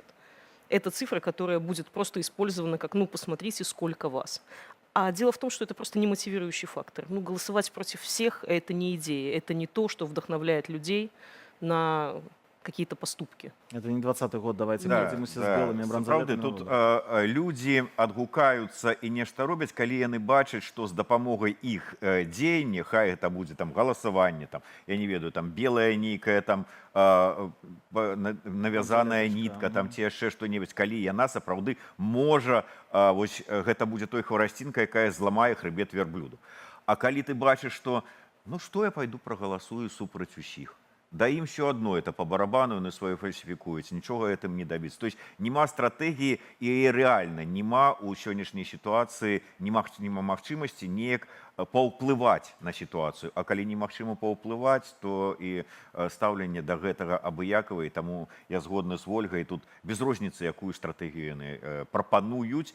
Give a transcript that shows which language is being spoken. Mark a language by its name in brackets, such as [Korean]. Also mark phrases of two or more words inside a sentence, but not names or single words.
[Russian] Это цифра, которая будет просто использована как, ну, посмотрите, сколько вас. А дело в том, что это просто немотивирующий фактор. Ну, голосовать против всех – это не идея, это не то, что вдохновляет людей на какие-то поступки. Это не 20-й год, давайте пройдемся с белыми бронзолетами. [Belarusian] Тут людзі адгукаюцца і нешта робяць, калі яны бачаць, што з дапамогай іх дзеяння, хай гэта будзе там галасаванне, там, я не ведаю, там белая нейкая там навязаная нітка, там ці яшчэ што-небудзь, калі яна сапраўды можа, вось гэта будзе той хварасцінка, якая зламае хрыбет вярблюду. А калі ты бачыш, што ну што я пайду прагаласую супраць усіх. Да ім [Russian] все одно, это по барабану, [Belarusian] яны свое фальсифікуюць, нічога гэтым не дабіцца. [Russian] То есть [Belarusian] нема стратэгіі і рэальна нема ў сённяшняй сітуацыі, нема магчымасці неяк паўплываць на сітуацыю. А калі немагчыма паўплываць, то і стаўленне да гэтага абыякава, і таму я згодны з Вольгай, тут без розніцы, якую стратэгію яны прапануюць.